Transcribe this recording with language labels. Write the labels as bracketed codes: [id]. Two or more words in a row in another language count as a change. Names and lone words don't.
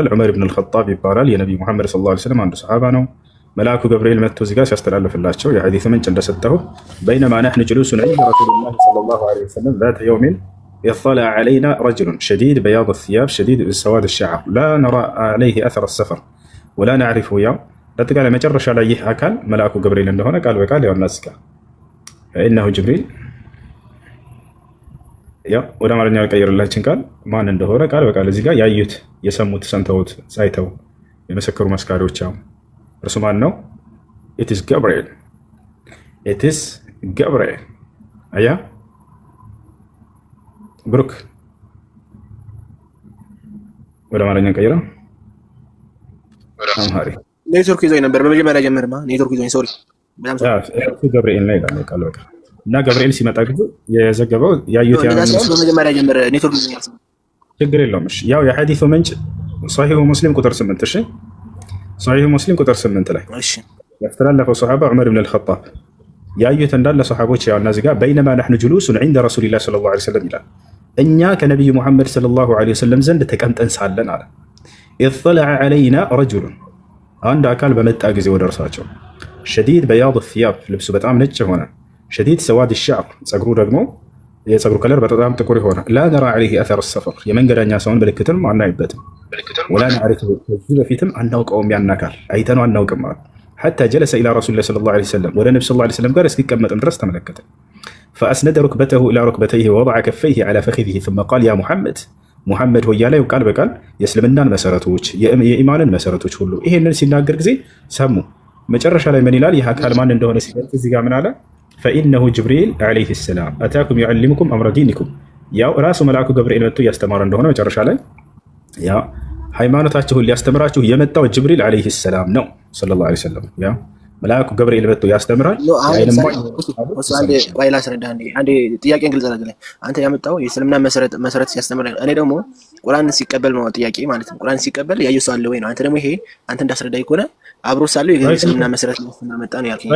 [am] ዑመር ኢብኑ አልኸጣብ ይባላል። የነብዩ መሐመድ [ar] صلى الله عليه وسلم [am] አንዱ ሰሃባ ነው። መልአኩ ገብርኤል መጥቶ እዚህ ጋር ሲያስተላልፍላቸው የሐዲሱ ምንጭ እንደሰጠሁ [ar] بينما نحن جلوس عند رسول الله صلى الله عليه وسلم ذات يوم اطلع علينا رجل شديد بياض الثياب شديد سواد الشعر لا نرى عليه أثر السفر ولا نعرفه [am] ያው ለተቃለ መጨረሻ ላይ ይህ አካል መልአኩ ገብርኤል እንደሆነ ቃል በቃል ያው እናስካ [ar] إنه جبريل [am] ያው ወደ አማርኛ ቀይርላችን ቃል ማን እንደሆነ ቃል በቃል እዚህ ጋር ያዩት የሰሙት ሰምተውት ሳይተው የመሰከሩ መስካሪዎች ያው እርሱ ማን ነው? [en] it is Gabriel [am] አያ ብሩክ ወደ አማርኛ ቀይረው አምሃሪ ኔትወርክ ይዞኝ ነበር በመጀመሪያ ጀመርማ ኔትወርክ ይዞኝ ሶሪ ገብርኤል ላይ ቃል በቃል እና ገብርኤል ሲመጣ ጊዜ የዘገበው ያዩት በመጀመሪያ ጀመረ ኔትወርክ ይዞኝ ችግር የለውም። እሺ ያው የሐዲሱ ምንጭ ሶሒሁ ሙስሊም ቁጥር 8 እሺ ሶሒሁ ሙስሊም ቁጥር 8 ላይ እሺ ያስተላለፈው ሰሃባ ዑመር ኢብኑ አልኸጣብ ያዩት እንዳለ ሰሃቦች ያው እነዚህ ጋር [ar] بينما نحن جلوس عند رسول الله صلى الله عليه وسلم [am] ይላል። እኛ ከነብዩ መሐመድ [ar] صلى الله عليه وسلم [am] ዘንድ ተቀምጠን ሳለን አለ [ar] اطلع علينا رجل [am] አንድ አካል በመጣ ጊዜ ወደ እርሳቸው [ar] شديد بياض الثياب [am] ልብሱ በጣም ነጭ ሆነ [ar] شديد سواد الشعر [am] ጸጉሩ ደግሞ የጸጉሩ ከለር በጣም ጥቁር ሆነ [ar] لا نرى عليه اثر السفر [am] የመንገደኛ ሰውን ምልክትም አናይበትም [ar] ولا نعرفه [am] ከዚህ በፊትም አናውቀውም ያን አካል አይተነው አናውቅም ማለት [ar] حتى جلس الى رسول الله صلى الله عليه وسلم [am] ወደ ነብዩ [ar] صلى الله عليه وسلم [am] ጋር እስኪቀመጥም ድረስ ተመለከተ [ar] فاسند ركبته الى ركبتيه ووضع كفيه على فخذه ثم قال يا محمد [am] ሆይ ያለው ቃል በቃል የእስልምናን መሰረቶች የኢማንን መሰረቶች ሁሉ ይሄንን ሲናገር ጊዜ ሰሙ። መጨረሻ ላይ ምን ይላል? ይህ አካል ማን እንደሆነ ሲገልጽ እዚህ ጋር ምን አለ? [ar] فإنه جبريل عليه السلام أتاكم يعلمكم أمر دينكم [am] ያው ራሱ መልአኩ ገብርኤል መጥቶ እያስተማረ እንደሆነ መጨረሻ ላይ ያው ሃይማኖታችሁን ሊያስተምራችሁ የመጣው ጅብሪል [ar] عليه السلام [am] ነው [ar] صلى الله عليه وسلم። [am] ያው መልአኩ ገብርኤል መጥቶ ያስተምራል። አንዴ ላስረዳ አንዴ ጥያቄን ግልጽ አድርግልኝ። አንተ ያመጣው የእስልምና መሰረት ሲያስተምር እኔ ደግሞ ቁርአንን ሲቀበል ነው ጥያቄ ማለት ነው። ቁርአን ሲቀበል ያየው ሰው አለ ወይ ነው። አንተ ደግሞ ይሄ አንተ እንዳስረዳኝ ከሆነ አብሮ ሳለው የእስልምና መሰረት ማመጣ ነው ያልከኝ።